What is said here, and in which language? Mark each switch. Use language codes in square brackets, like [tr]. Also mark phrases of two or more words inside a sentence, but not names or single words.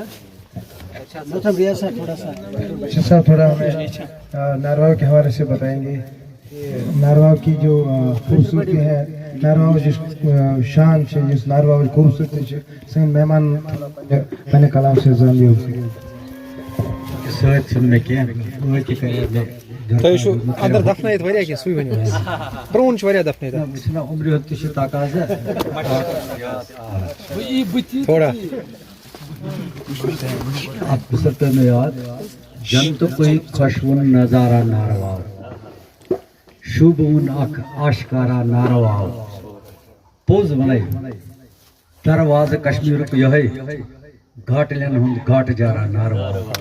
[ur] مطلب ریاست تھوڑا سا بشیر صاحب تھوڑا ہمیں نارواب کے حوالے سے بتائیں گے. نارواب کی جو خوبصورتی ہے، نارواب جس شان سے، جس نارواب کی خوبصورتی سے سنگ مہمان میں نے کلام سے جان لیا [ks] سۭتۍ چھُنہٕ مےٚ کینٛہہ وۄنۍ تہِ کرے مےٚ تۄہہِ چھُو اندر دفنٲیِتھ واریاہ کینٛہہ سُے ؤنِو حظ پرٛون چھُ واریاہ دفنٲیِتھ مےٚ چھُنہ عمرِ ہُنٛد تہِ چھُ تقاضا تھوڑا اَتھ پِسر پیٚو مےٚ یاد جنتُکُے خۄشوُن نظارا نارواو شوٗبوُن اکھ آشکارا نارواو پوٚز وَنے دروازٕ کشمیٖرُک یِہوٚے گھاٹلٮ۪ن ہُنٛد گھاٹہٕ جارا نارواو